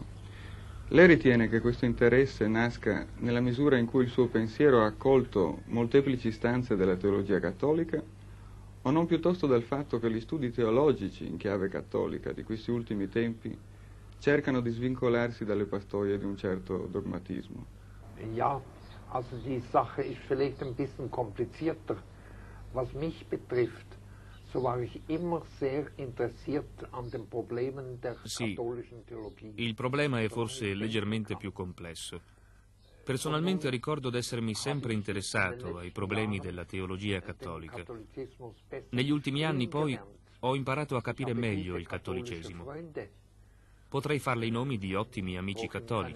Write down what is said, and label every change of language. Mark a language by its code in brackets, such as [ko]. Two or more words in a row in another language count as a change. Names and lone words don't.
[it] Lei ritiene che questo interesse nasca nella misura in cui il suo pensiero ha accolto molteplici istanze della teologia cattolica, o non piuttosto dal fatto che gli studi teologici in chiave cattolica di questi ultimi tempi cercano di svincolarsi dalle pastoie di un certo dogmatismo? [de] Ja, also die Sache ist vielleicht ein bisschen komplizierter. Was mich betrifft, so war ich immer sehr interessiert an den Problemen der katholischen Theologie. [it] Il problema è forse leggermente più complesso. Personalmente ricordo d'essermi sempre interessato ai problemi della teologia cattolica. Negli ultimi anni poi ho imparato a capire meglio il cattolicesimo. Potrei farle i nomi di ottimi amici cattolici.